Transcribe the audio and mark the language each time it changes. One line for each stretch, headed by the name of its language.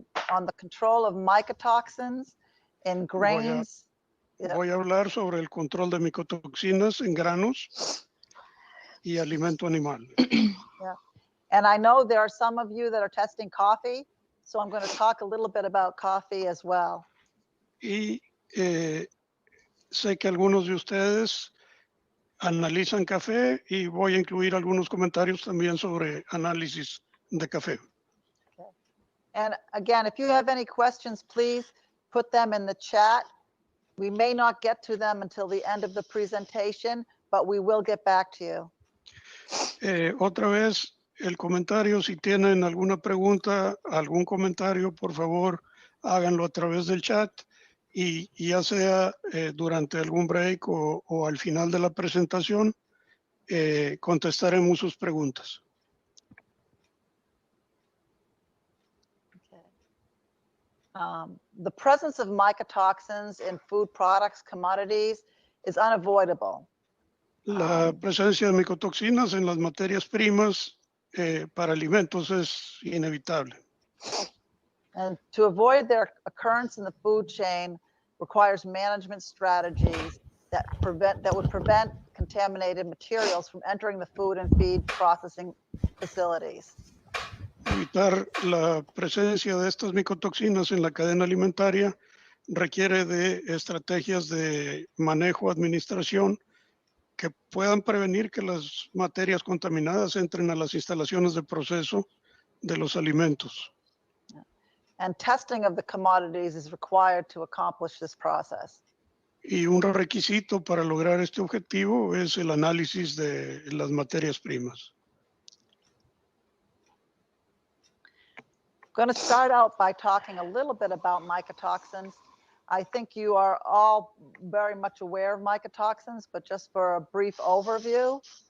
English: On the control of mycotoxins in grains.
Spanish: Voy a hablar sobre el control de micotoxinas en granos y alimento animal.
English: Yeah. And I know there are some of you that are testing coffee, so I'm going to talk a little bit about coffee as well.
Spanish: Y sé que algunos de ustedes analizan café y voy a incluir algunos comentarios también sobre análisis de café.
English: Okay. And again, if you have any questions, please put them in the chat. We may not get to them until the end of the presentation, but we will get back to you.
Spanish: Otra vez, el comentario, si tienen alguna pregunta, algún comentario, por favor, háganlo a través del chat y ya sea durante algún break o al final de la presentación, contestaremos sus preguntas.
English: The presence of mycotoxins in food products, commodities, is unavoidable.
Spanish: La presencia de micotoxinas en las materias primas para alimentos es inevitable.
English: And to avoid their occurrence in the food chain requires management strategies that would prevent contaminated materials from entering the food and feed processing facilities.
Spanish: Evitar la presencia de estas micotoxinas en la cadena alimentaria requiere de estrategias de manejo, administración, que puedan prevenir que las materias contaminadas entren a las instalaciones de proceso de los alimentos.
English: And testing of the commodities is required to accomplish this process.
Spanish: Y un requisito para lograr este objetivo es el análisis de las materias primas.
English: I'm going to start out by talking a little bit about mycotoxins. I think you are all very much aware of mycotoxins, but just for a brief overview.